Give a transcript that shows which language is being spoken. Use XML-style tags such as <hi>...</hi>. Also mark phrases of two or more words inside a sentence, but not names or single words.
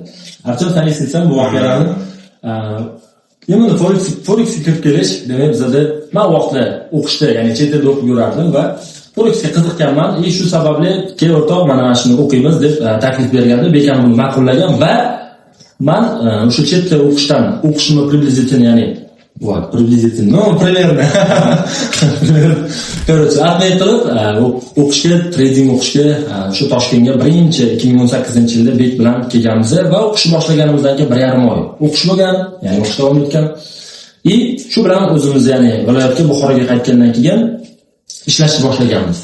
<uz>Artyom, taniysan bu voqealarni? Yana forexga kirib kelish, demak bizda men vaqtda o'qishda, ya'ni chet elda o'qib yurardim va forexga qiziqqanman. Shu sababli "Kel o'rtoq, mana shuni o'qiymiz" deb taklif berganda, Bek ham buni ma'qullagan va men o'sha chet elda o'qishimni приблизительно, ya'ni</uz> <ru>приблизительно, примерно короче,</ru> <uz>atmay qilib o'qishga, trading o'qishga shu Toshkentga birinchi 2018-yilda Bek bilan kelganmiz va o'qishni boshlaganimizdan keyin 1,5 oy o'qish bo'lgan, ya'ni o'qish davom etgan. Shu bilan o'zimiz, ya'ni viloyatga, Buxoroga qaytgandan keyin ishlashni boshlaganmiz.</uz>